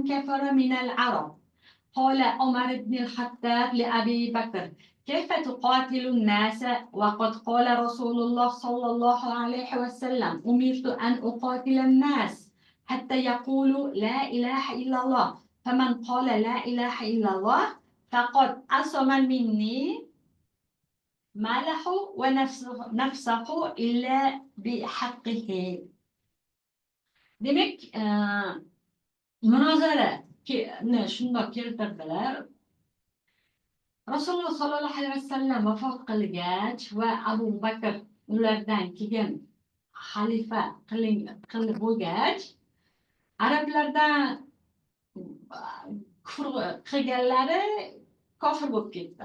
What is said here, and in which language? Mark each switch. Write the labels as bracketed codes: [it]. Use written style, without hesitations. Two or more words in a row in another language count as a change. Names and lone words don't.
[ar] كفر من العرب، قال عمر بن الخطاب لأبي بكر: كيف تقاتل الناس وقد قال رسول الله صلى الله عليه وسلم: أمرت أن أقاتل الناس حتى يقولوا لا إله إلا الله، فمن قال لا إله إلا الله فقد عصم مني ماله ونفسه إلا بحقه. [uz] Demek münozarani shundoq keltirdilar. Rasululloh [ar] صلى الله عليه وسلم [uz] vafot qilgach va Abu Bakr ulardan keyin xalifa qilib bo'lgach, arablardan kufr qilganlari kofir bo'lib ketdi.